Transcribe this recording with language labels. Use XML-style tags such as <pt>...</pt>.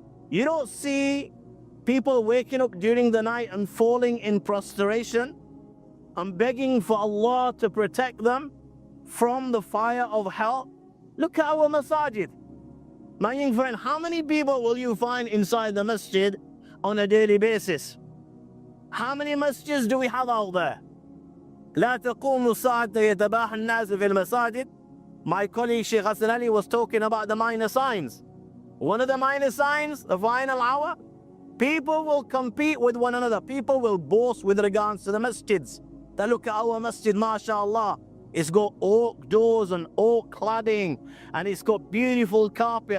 <en>You don't see people waking up during the night and falling in prostration and begging for Allah to protect them from the fire of hell. Look at our masajid. My young friend, how many people will you find inside the masjid on a daily basis? How many masjids do we have out there?</en> <ar>لا تقوم الساعة يتباهى الناس في المساجد.</ar> <en>My colleague Sheikh Hassan Ali was talking about the minor signs. One of the minor signs, the final hour, people will compete with one another. People will boast with regards to the masjids. They look at our masjid, mashallah. It's got oak doors and oak cladding, and it's got beautiful carpet.</en>